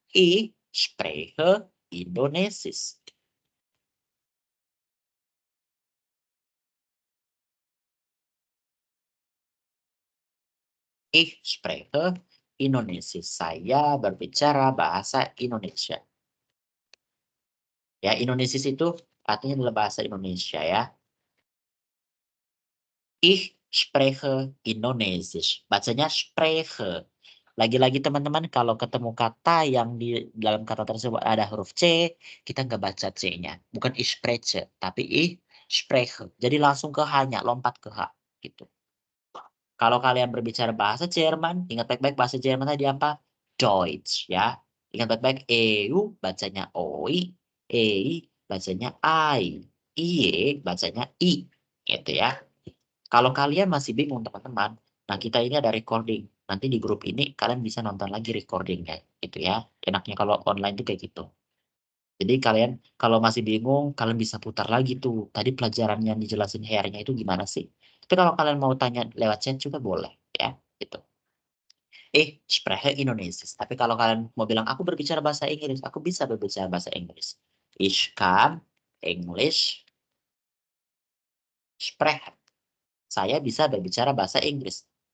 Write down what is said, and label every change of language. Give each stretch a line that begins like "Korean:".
German: Ich spreche Indonesisch. Ich spreche Indonesisch.
Indonesian: Saya berbicara bahasa Indonesia. Ya, Indonesisch itu artinya adalah bahasa Indonesia ya.
German: Ich spreche Indonesisch.
Indonesian: Bacanya spreche. Lagi-lagi teman-teman kalau ketemu kata yang di dalam kata tersebut ada huruf C, kita nggak baca C-nya. Bukan
German: ich spreche,
Indonesian: tapi ich spreche. Jadi langsung ke H-nya, lompat ke H. Gitu. Kalau kalian berbicara bahasa Jerman, ingat baik-baik bahasa Jerman tadi apa? Deutsch ya. Ingat baik-baik EU bacanya OI, EI bacanya I, IE bacanya I. Gitu ya. Kalau kalian masih bingung teman-teman, nah kita ini ada recording. Nanti di grup ini kalian bisa nonton lagi recordingnya gitu ya. Enaknya kalau online tuh kayak gitu. Jadi kalian kalau masih bingung, kalian bisa putar lagi tuh. Tadi pelajaran yang dijelasin hairnya itu gimana sih? Tapi kalau kalian mau tanya lewat chat juga boleh ya, gitu.
German: Spreche Indonesisch.
Indonesian: Tapi kalau kalian mau bilang aku berbicara bahasa Inggris, aku bisa berbicara bahasa Inggris.
German: Ich kann English sprechen.
Indonesian: Saya bisa berbicara bahasa Inggris.